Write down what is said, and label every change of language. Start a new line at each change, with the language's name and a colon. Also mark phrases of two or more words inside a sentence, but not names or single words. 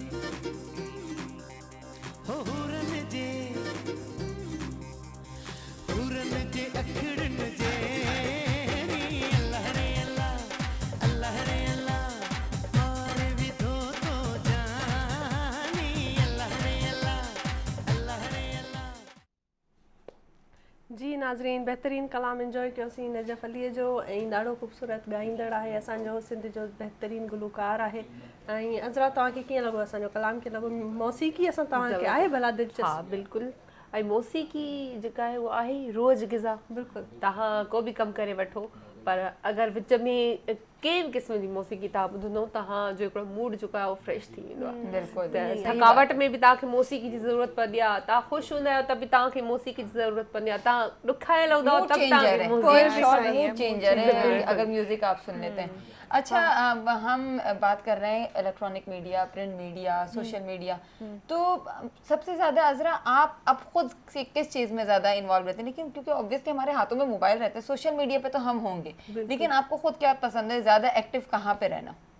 Sindhi: हो हुरन जे अखड़न जे अल्लाह रे अल्लाह मार भी दो तो जानी अल्लाह रे अल्लाह जी नाज़रीन, बहितरीन कलाम एंजॉय कयोसीं नजफ़ अलीअ जो ऐं ॾाढो ख़ूबसूरत ॻाईंदड़ आहे, असांजो सिंध जो बहितरीन गुलूकार आहे। ऐं अज़रा तव्हांखे कीअं लॻो असांजो कलाम, कीअं लॻो मौसीक़ी असां तव्हांखे आहे भला दिलचस्प? हाँ बिल्कुल। ऐं मौसीक़ी जेका आहे उहा आहे रोज़ ग़िज़ा। बिल्कुलु तव्हां को बि कमु करे वठो, पर अगरि विच में कंहिं बि क़िस्म जी मौसीक़ी तव्हां ॿुधंदो तव्हांजो हिकिड़ो मूड जेको आहे उहो फ्रेश थी वेंदो आहे। बिल्कुलु त थकावट में बि तव्हांखे मौसीक़ी जी ज़रूरत पवंदी आहे, तव्हां ख़ुशि हूंदा आहियो त बि तव्हांखे मौसीक़ी जी ज़रूरत पवंदी आहे, तव्हां ॾुखायल हूंदा
Hindi: मूड तब चेंजर है,
Sindhi: तव्हांखे
Hindi: कोई
Sindhi: मौसीक़ी
English: short mood changer
Hindi: है अगर म्यूजिक आप सुन लेते हैं। अच्छा, हम बात कर रहे हैं
English: electronic media, print media, social media,
Hindi: तो सबसे ज्यादा अजरा आप अब खुद किस चीज में ज्यादा इन्वॉल्व रहते हैं? लेकिन क्योंकि ऑब्वियसली हमारे हाथों में मोबाइल रहते हैं,
English: social media
Hindi: पे तो हम होंगे, लेकिन आपको खुद क्या पसंद है, ज्यादा एक्टिव कहाँ पे रहना?